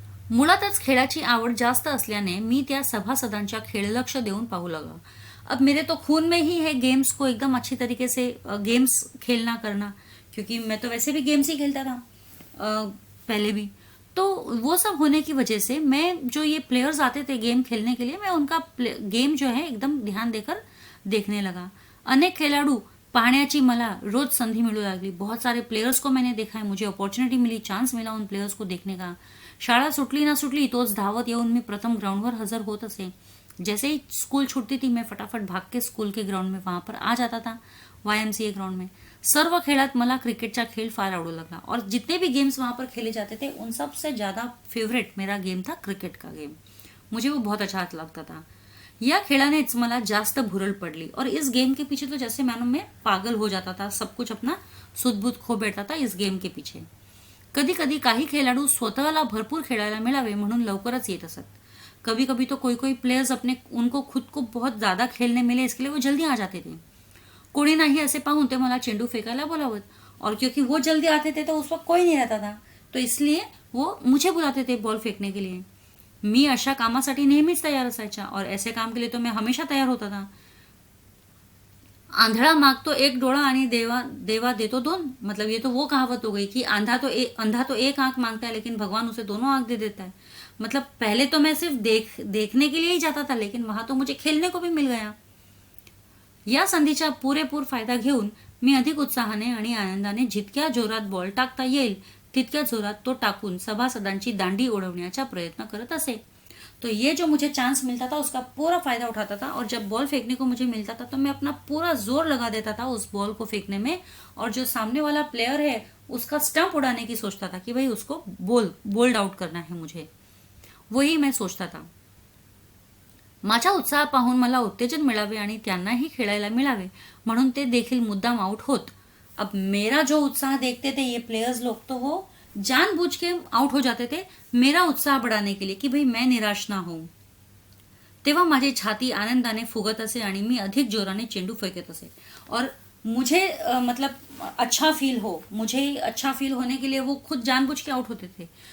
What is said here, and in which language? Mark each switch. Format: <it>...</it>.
<mr>मुळातच खेळाची आवड जास्त असल्याने मी त्या सभासदांच्या खेळ लक्ष देऊन पाहू लगा.</mr> <hi>अब मेरे तो खून में ही है गेम्स को एकदम अच्छी तरीके से गेम्स खेलना करना, क्योंकि मैं तो वैसे भी गेम्स ही खेलता था पहले भी. तो वो सब होने की वजह से मैं, जो ये प्लेयर्स आते थे गेम खेलने के लिए, मैं उनका गेम जो है एकदम ध्यान देकर देखने लगा.</hi> <mr>अनेक खिलाड़ू पाहण्याची मला रोज संधि मिलू लागली.</mr> <hi>बहुत सारे प्लेयर्स को मैंने देखा है, मुझे अपॉर्चुनिटी मिली, चांस मिला उन प्लेयर्स को देखने का.</hi> <mr>शाळा सुटली ना सुटली तोच धावत येऊन मी प्रथम ग्राउंडवर हजर होत असे.</mr> <hi>जैसे ही स्कूल छूटती थी मैं फटाफट भाग के स्कूल के ग्राउंड में वहां पर आ जाता था, YMCA ग्राउंड में.</hi> <mr>सर्व खेळात मला क्रिकेटचा खेळ फार आवडू लगा</mr> <hi>और जितने भी गेम्स वहां पर खेले जाते थे उन सब से ज्यादा फेवरेट मेरा गेम था क्रिकेट का गेम. मुझे वो बहुत अच्छा लगता था.</hi> <mr>या खेळानेच मला जास्त भुरळ पडली</mr> <hi>और इस गेम के पीछे तो जैसे मानो मैं पागल हो जाता था, सब कुछ अपना सुदबुद खो बैठता था इस गेम के पीछे.</hi> <mr>कधी कधी काही खेळाडू स्वतःला भरपूर खेळायला मिळावे म्हणून लवकरच येत असत.</mr> <hi>कभी कभी तो कोई प्लेयर्स उनको खुद को बहुत ज्यादा खेलने मिले इसके लिए वो जल्दी आ जाते थे.</hi> <mr>कोणी नाही असे पाहून ते मला चेंडू फेकायला बोलावत</mr> <hi>और क्योंकि वो जल्दी आते थे तो उस वक्त कोई नहीं रहता था, तो इसलिए वो मुझे बुलाते थे बॉल फेकने के लिए.</hi> <mr>मी अशा कामासाठी नेहमीच तयार असायचा</mr> <hi>और ऐसे काम के लिए तो मैं हमेशा तयार होता था.</hi> <mr>आंधळा मागतो एक डोळा आणि देवा देतो दोन.</mr> <hi>मतलब ये तो वो कहावत हो गई कि अंधा तो एक आंख मांगता है लेकिन भगवान उसे दोनों आंख दे देता है. मतलब पहले तो मैं सिर्फ देखने के लिए ही जाता था, लेकिन वहां तो मुझे खेलने को भी मिल गया.</hi> <mr>या संधीचा पुरेपूर फायदा घेऊन मी अधिक उत्साहाने आणि आनंदाने जितक्या जोरात बॉल टाकता येईल तितक्या जोरात तो टाकून सभासदांची दांडी उडवण्याचा प्रयत्न करत असे.</mr> <hi>तो ये जो मुझे चांस मिलता था उसका पूरा फायदा उठाता था और जब बॉल फेंकने को मुझे मिलता था तो मैं अपना पूरा जोर लगा देता था उस बॉल को फेंकने में, और जो सामने वाला प्लेयर है उसका स्टंप उड़ाने की सोचता था कि भाई उसको बोल्ड आउट करना है मुझे, वही मैं सोचता था.</hi> <mr>माझा उत्साह पाहून मला उत्तेजन मिळावे आणि त्यांनाही खेळायला मिळावे म्हणून ते देखील मुद्दाम आउट होत.</mr> <hi>अब मेरा जो उत्साह देखते थे ये प्लेयर्स लोग तो वो जानबूझ के आउट हो जाते थे मेरा उत्साह बढ़ाने के लिए कि भाई मैं निराश ना होऊं.</hi> <mr>तेव्हा माझी छाती आनंदाने फुगत असे आणि मी अधिक जोराने चेंडू फेकत असे</mr> <hi>और मुझे मतलब अच्छा फील होने के लिए वो खुद जानबूझ के आउट होते थे.</hi>